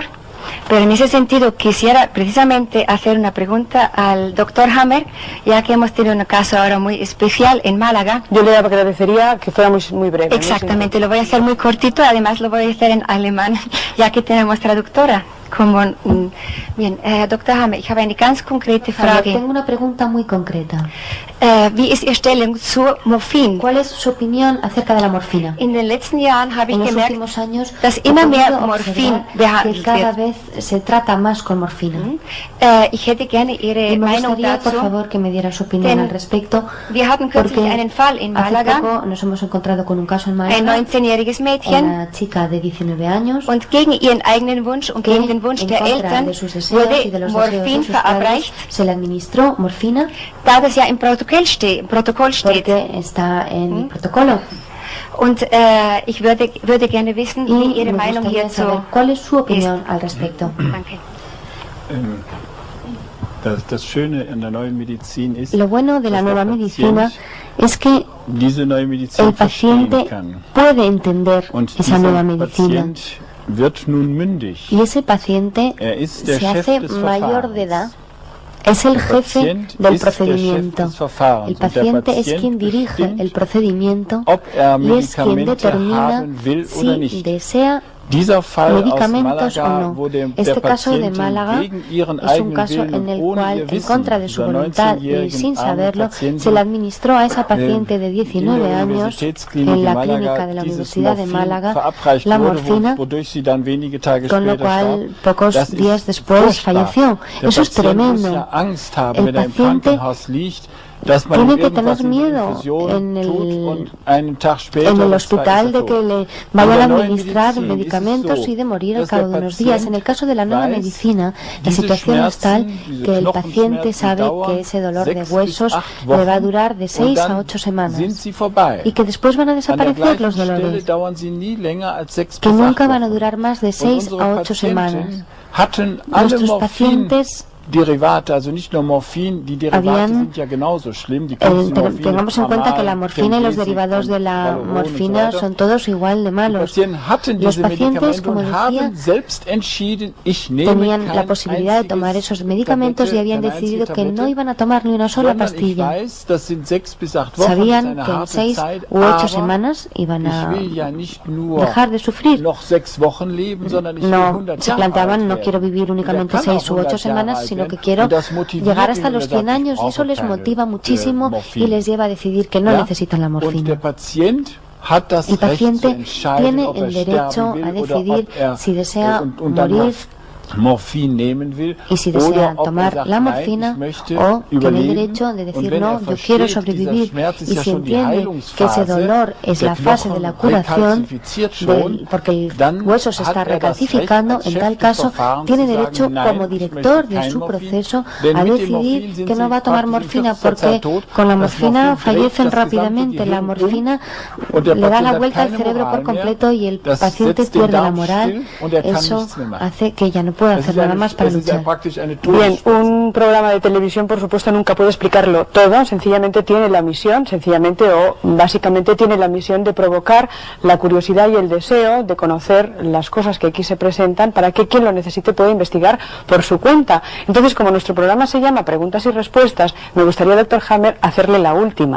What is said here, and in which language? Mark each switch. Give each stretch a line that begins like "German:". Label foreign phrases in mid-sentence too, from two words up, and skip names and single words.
Spanish: Pero en ese sentido quisiera precisamente hacer una pregunta al doctor Hammer, ya que hemos tenido un caso ahora muy especial en Málaga. Yo le agradecería que fuera muy breve. Exactamente, lo voy a hacer muy cortito, además lo voy a hacer en alemán, ya que tenemos traductora. Bien,
German: Dr. Hammer, ich habe eine ganz konkrete Frage.
Spanish: Tengo una pregunta muy concreta.
German: Wie ist Ihre Stellung zu Morphin?
Spanish: ¿Cuál es su opinión acerca de la morfina?
German: In den letzten Jahren habe ich
Spanish: en los
German: gemerkt,
Spanish: últimos años
German: dass immer mehr Morphin
Spanish: que
German: behandelt
Spanish: cada
German: wird.
Spanish: vez se trata más con morfina.
German: Ich hätte gerne Ihre
Spanish: Y me
German: Meinung
Spanish: gustaría, por
German: dazu.
Spanish: favor, que me diera su opinión al respecto.
German: Wir hatten kürzlich
Spanish: Porque
German: einen Fall in
Spanish: hace
German: Malaga,
Spanish: poco nos hemos encontrado con un caso en
German: ein
Spanish: Málaga,
German: 19-jähriges Mädchen,
Spanish: una chica de 19 años,
German: und gegen ihren eigenen Wunsch und
Spanish: que
German: gegen den Wunsch
Spanish: en
German: der
Spanish: contra
German: Eltern
Spanish: de sus deseos y de
German: wurde
Spanish: los deseos de
German: Morphin
Spanish: sus padres
German: verabreicht,
Spanish: se le administró morfina
German: da das ja im Protokoll steht.
Spanish: porque está en el protocolo.
German: Und ich würde gerne wissen,
Spanish: Y
German: wie Ihre
Spanish: me
German: Meinung
Spanish: gustaría
German: hierzu
Spanish: saber cuál es su opinión al respecto.
German: Danke. Das Schöne in der neuen Medizin ist,
Spanish: Lo bueno de la
German: dass
Spanish: nueva
German: der
Spanish: medicina
German: Patient
Spanish: es que
German: diese neue Medizin
Spanish: el paciente
German: verstehen kann.
Spanish: puede entender
German: Und
Spanish: esa
German: dieser
Spanish: nueva medicina.
German: Patient wird nun mündig.
Spanish: Y ese paciente
German: ist der
Spanish: se
German: Chef
Spanish: hace
German: des
Spanish: mayor de
German: Verfahrens.
Spanish: edad, es el
German: Der
Spanish: jefe
German: Patient
Spanish: del
German: ist der
Spanish: procedimiento.
German: Chef des Verfahrens.
Spanish: El
German: Und der
Spanish: paciente es
German: Patient
Spanish: quien dirige
German: bestimmt,
Spanish: el procedimiento
German: ob
Spanish: y es quien
German: Medikamente
Spanish: determina
German: haben will oder
Spanish: si
German: nicht.
Spanish: desea
German: Dieser Fall aus
Spanish: medicamentos o
German: Malaga,
Spanish: no.
German: wo der
Spanish: Este caso de
German: Patientin
Spanish: Málaga
German: gegen ihren
Spanish: es un
German: eigenen
Spanish: caso
German: Willen
Spanish: en
German: und
Spanish: el
German: ohne
Spanish: cual,
German: ihr
Spanish: en
German: Wissen,
Spanish: contra de su
German: dieser
Spanish: voluntad y
German: 19-jährigen
Spanish: sin
German: armen
Spanish: saberlo,
German: Patientin,
Spanish: se le administró a esa paciente de 19
German: in der
Spanish: años
German: Universitätsklinik
Spanish: en la
German: in Málaga
Spanish: clínica de la
German: dieses
Spanish: Universidad de
German: Morphin
Spanish: Málaga
German: verabreicht
Spanish: la
German: wurde,
Spanish: morfina,
German: wodurch sie dann wenige Tage
Spanish: con lo
German: später
Spanish: cual
German: starb.
Spanish: pocos
German: Das ist
Spanish: días después
German: furchtbar.
Spanish: falleció.
German: Der
Spanish: Eso es
German: Patient muss
Spanish: tremendo.
German: ja Angst haben,
Spanish: El
German: wenn er im
Spanish: paciente
German: Krankenhaus liegt, dass man
Spanish: tiene
German: ihm
Spanish: que tener
German: irgendwas in die
Spanish: miedo
German: Infusion
Spanish: en
German: tut
Spanish: el,
German: und einen Tag später
Spanish: en el
German: oder zwei
Spanish: hospital
German: ist
Spanish: de
German: er
Spanish: que
German: tot.
Spanish: le
German: In
Spanish: vayan a
German: der neuen
Spanish: administrar
German: Medizin ist es
Spanish: medicamentos
German: so,
Spanish: y de morir al
German: dass
Spanish: cabo
German: der
Spanish: de unos días. En el caso de la nueva
German: weiß,
Spanish: medicina, la
German: diese
Spanish: situación es tal
German: Schmerzen,
Spanish: que el
German: diese
Spanish: paciente sabe
German: dauern
Spanish: que ese dolor de
German: 6 bis
Spanish: huesos
German: 8
Spanish: le va a
German: Wochen
Spanish: durar de
German: und
Spanish: 6
German: dann
Spanish: a 8 semanas
German: sind sie vorbei.
Spanish: y que después van a
German: An der
Spanish: desaparecer los
German: gleichen Stelle
Spanish: dolores,
German: dauern sie nie länger als 6
Spanish: que
German: bis 8
Spanish: nunca van a
German: Wochen.
Spanish: durar más de
German: Und
Spanish: 6
German: unsere
Spanish: a 8 semanas.
German: Patienten hatten alle
Spanish: Nuestros pacientes
German: Derivate, also nicht nur Morphin, die Derivate
Spanish: habían,
German: sind ja genauso schlimm. Die Morphin,
Spanish: tengamos en cuenta que la morfina y los
German: Temgesic
Spanish: derivados de la
German: und
Spanish: morfina
German: so weiter.
Spanish: son todos igual de
German: Die
Spanish: malos.
German: Patienten hatten
Spanish: Los
German: diese
Spanish: pacientes,
German: Medikamente
Spanish: como
German: und
Spanish: decía,
German: haben selbst entschieden, ich nehme
Spanish: tenían
German: kein
Spanish: la posibilidad de tomar
German: einziges
Spanish: esos medicamentos y habían
German: Tablette, keine
Spanish: decidido
German: einzige
Spanish: que no
German: Tablette,
Spanish: iban a tomar ni una sola
German: sondern ich
Spanish: pastilla.
German: weiß, das sind 6 bis 8 Wochen,
Spanish: Sabían
German: das ist eine
Spanish: que en
German: harte
Spanish: 6
German: Zeit,
Spanish: u 8
German: aber
Spanish: semanas iban
German: ich
Spanish: a
German: will ja nicht nur
Spanish: dejar de sufrir.
German: noch 6 Wochen leben, sondern ich will
Spanish: No,
German: 100
Spanish: se
German: Jahre
Spanish: planteaban,
German: alt
Spanish: no
German: werden.
Spanish: quiero vivir
German: Und er
Spanish: únicamente
German: kann
Spanish: 6
German: auch
Spanish: u 8
German: 100 Jahre
Spanish: semanas,
German: alt
Spanish: sino que
German: werden.
Spanish: quiero
German: Und das motiviert
Spanish: llegar
German: ihn,
Spanish: hasta
German: und
Spanish: los
German: er sagt,
Spanish: 100 años
German: ich
Spanish: y eso
German: brauche
Spanish: les
German: keine,
Spanish: motiva muchísimo
German: Morphin.
Spanish: y les lleva a decidir que no
German: Ja?
Spanish: necesitan la
German: Und der
Spanish: morfina.
German: Patient hat das
Spanish: El
German: Recht zu
Spanish: paciente
German: entscheiden,
Spanish: tiene
German: ob
Spanish: el
German: er
Spanish: derecho
German: sterben
Spanish: a
German: will oder
Spanish: decidir
German: ob er
Spanish: si desea
German: und dann
Spanish: morir
German: Morphin nehmen will
Spanish: y si
German: oder
Spanish: desea
German: ob
Spanish: tomar
German: sagt,
Spanish: la
German: nein,
Spanish: morfina
German: ich möchte
Spanish: o tiene el
German: überleben.
Spanish: derecho de
German: Und
Spanish: decir
German: wenn
Spanish: no,
German: er
Spanish: yo
German: versteht,
Spanish: quiero
German: dieser
Spanish: sobrevivir
German: Schmerz ist
Spanish: y
German: ja
Spanish: si
German: schon die
Spanish: entiende que ese
German: Heilungsphase,
Spanish: dolor es
German: der
Spanish: la fase de
German: Knochen
Spanish: la curación
German: rekalzifiziert schon,
Spanish: porque el
German: dann
Spanish: hueso se
German: hat
Spanish: está
German: er das
Spanish: recalcificando,
German: Recht, als
Spanish: en
German: Chef
Spanish: tal
German: des
Spanish: caso
German: Verfahrens
Spanish: tiene
German: zu
Spanish: derecho
German: sagen, nein,
Spanish: como
German: ich
Spanish: director
German: möchte
Spanish: de
German: kein
Spanish: su
German: Morphin,
Spanish: proceso
German: denn
Spanish: a
German: mit dem
Spanish: decidir
German: Morphin sind
Spanish: que no
German: sie
Spanish: va a tomar
German: praktisch in
Spanish: morfina
German: kürzester
Spanish: porque
German: Zeit tot.
Spanish: con la
German: Das
Spanish: morfina
German: Morphin dreht
Spanish: fallecen
German: das
Spanish: rápidamente,
German: gesamte
Spanish: la
German: Gehirn
Spanish: morfina
German: und der
Spanish: le da
German: Patient
Spanish: la
German: hat
Spanish: vuelta al
German: keine
Spanish: cerebro por
German: Moral mehr.
Spanish: completo y el
German: Das
Spanish: paciente
German: setzt den
Spanish: pierde la
German: Darm
Spanish: moral.
German: still und er kann
Spanish: Eso
German: nichts mehr machen.
Spanish: hace que ya no pueda
German: Es
Spanish: hacer
German: ist
Spanish: nada
German: eine-
Spanish: más para
German: es ist ja
Spanish: luchar.
German: praktisch eine
Spanish: Bien,
German: Todesspitze.
Spanish: un programa de televisión, por supuesto, nunca puede explicarlo todo, sencillamente tiene la misión, sencillamente o básicamente tiene la misión de provocar la curiosidad y el deseo de conocer las cosas que aquí se presentan para que quien lo necesite pueda investigar por su cuenta. Entonces, como nuestro programa se llama Preguntas y Respuestas, me gustaría, doctor Hammer, hacerle la última.